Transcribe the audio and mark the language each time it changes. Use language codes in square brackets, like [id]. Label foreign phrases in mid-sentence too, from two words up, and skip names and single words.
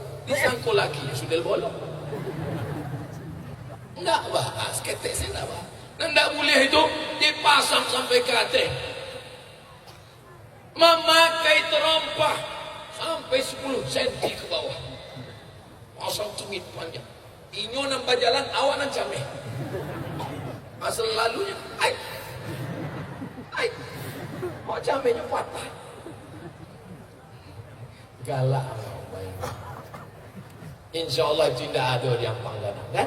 [id] Disangkul lagi, sudah bolong. Enggak apa, seketek saya enggak apa. Dan enggak boleh itu dipasang sampai ke atas. Memakai terompah sampai 10 cm ke bawah. Pasang tumit panjang. [min] Inyo nambah jalan awak nan cameh. Asal lalunya, ai. Mau camehnya patah. [id] Galak. Insya Allah itu tidak ada di Ampang Gadang kan?